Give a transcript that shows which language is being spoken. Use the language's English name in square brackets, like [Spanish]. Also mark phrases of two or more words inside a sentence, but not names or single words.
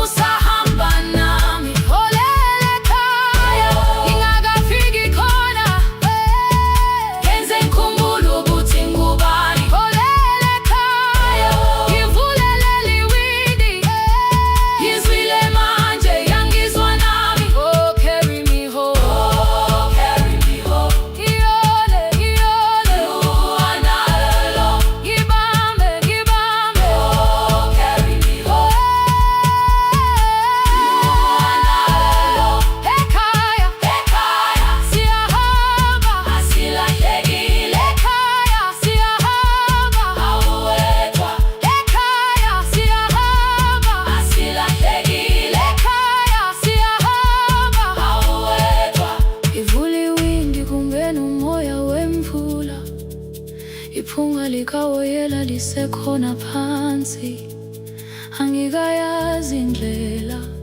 [Zulu] usahamba nami holele ekhaya ngingakafiki khona ngenze ngikhumbule ukuthi ngubani holele ekhaya ngivulele liwindi ngizwile manje yangizwa nami [English] oh carry me home oh carry me home [Zulu] iyole iyole uwanalo ngibambe ngibambe [English] oh carry me home [Zulu] uwanalo ekhaya ekhaya siyahamba asilahlekile ekhaya siyahamba awuwedwa ekhaya siyahamba asilahlekile ekhaya siyahamba awuwedwa ivule iwindi kungena umoya wemvula iphunga likawoyela lisekhona phansi angikayazi indlela